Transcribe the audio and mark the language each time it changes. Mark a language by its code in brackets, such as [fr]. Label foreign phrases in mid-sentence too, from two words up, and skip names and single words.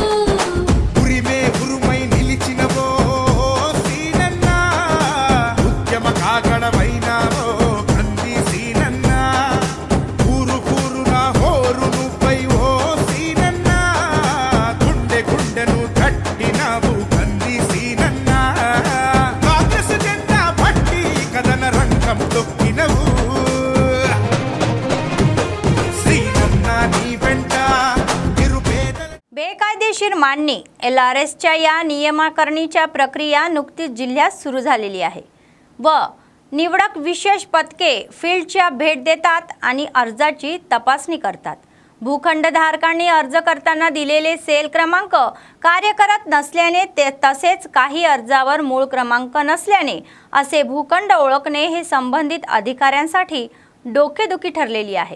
[te] ఉరిమే ఉరుమై నిలిచినవో సీనన్న ఉద్యమ కాగడవైనావో కంది సీనన్న ఊరు ఊరున హోరు నువ్వై ఓ సీనన్న గుండె గుండెను కట్టినావు కంది సీనన్న కాంగ్రెస్ జెండా పట్టి కదన రంగం తొక్కినవు సీనన్న నీ వెంట నిరుపేదల [mr] बेकायदेशीर मांडणी LRSच्या या नियमाकरणीच्या प्रक्रिया नुकतीच जिल्ह्यात सुरू झालेली आहे व निवडक विशेष पथके फील्डच्या भेट देतात आणि अर्जाची तपासणी करतात। भूखंडधारकांनी अर्ज करताना दिलेले सेल क्रमांक कार्य करत नसल्याने तसेच काही अर्जावर मूळ क्रमांक नसल्याने असे भूखंड ओळखणे हे संबंधित अधिकाऱ्यांसाठी डोकेदुखी ठरलेली आहे।